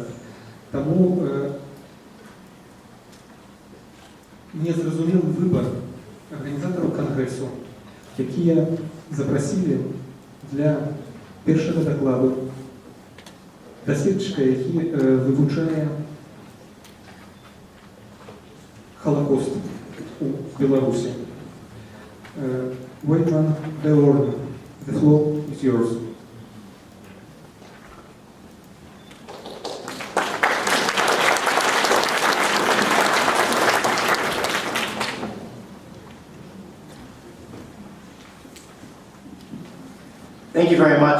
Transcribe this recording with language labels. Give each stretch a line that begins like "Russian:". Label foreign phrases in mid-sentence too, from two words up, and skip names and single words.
Belarusian: Таму незразумелы выбар арганізатараў кангрэсу, якія запрасілі для першага дакладу даследчыка, які вывучае Холокост у Беларусі. Войтман Деорн,
English: the floor is yours. Thank you very much.